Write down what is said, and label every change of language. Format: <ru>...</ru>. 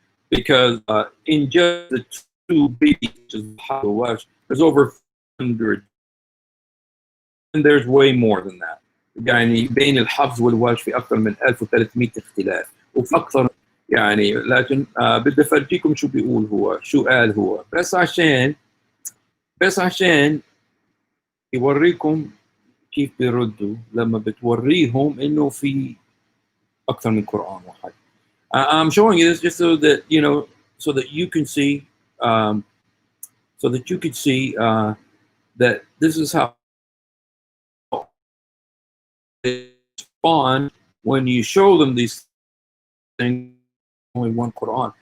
<en>Because in just the 2 big, there's over 100 there's way more than that.</en> <ar>يعني بين الحفظ والورش في أكثر من 1300 اختلاف وفي أكثر يعني لكن بدي أفرجيكم شو بيقول هو شو قال هو بس عشان يوريكم كيف بيردوا لما بتوريهم إنه في أكثر من قرآن واحد.</ar> <en>I'm showing you this just so that you know, so that you can see, so that you can see that this is how they respond when you show them these things. Only one Quran.</en>